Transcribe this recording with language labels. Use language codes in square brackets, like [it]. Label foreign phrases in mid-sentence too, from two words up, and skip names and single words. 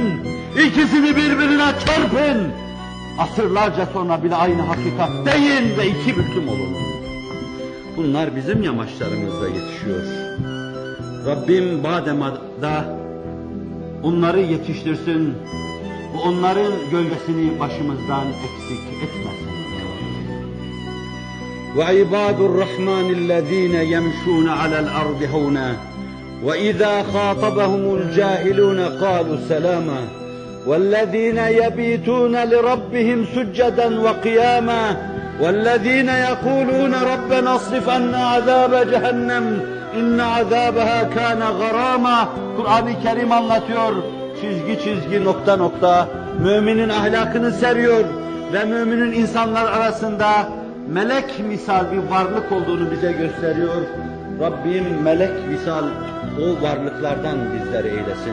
[tr] İkisini birbirine çarpın. Asırlarca sonra bile aynı hakikat deyin ve iki büklüm olun. Bunlar bizim yamaçlarımızda yetişiyor. Rabbim bademada onları yetiştirsin, onların gölgesini başımızdan eksik etmesin. [ar] وَعِبَادُ الرَّحْمَنِ الَّذ۪ينَ يَمْشُونَ عَلَى الْأَرْضِ هَوْنًا وَإِذَا خَاطَبَهُمُ الْجَاهِلُونَ قَالُوا سَلَامًا وَالَّذ۪ينَ يَبِيتُونَ لِرَبِّهِمْ سُجَّدًا وَقِيَامًا وَالَّذ۪ينَ يَقُولُونَ رَبَّنَا اصْرِفْ عَنَّا عَذَابَ جَهَنَّمَ اِنَّ عَذَابَهَا كَانَ غَرَامًا. [tr] Kur'an-ı Kerim anlatıyor, çizgi çizgi nokta nokta müminin ahlakını seriyor ve müminin insanlar arasında melek misal bir varlık olduğunu bize gösteriyor. Rabbim melek misal o varlıklardan bizleri eylesin.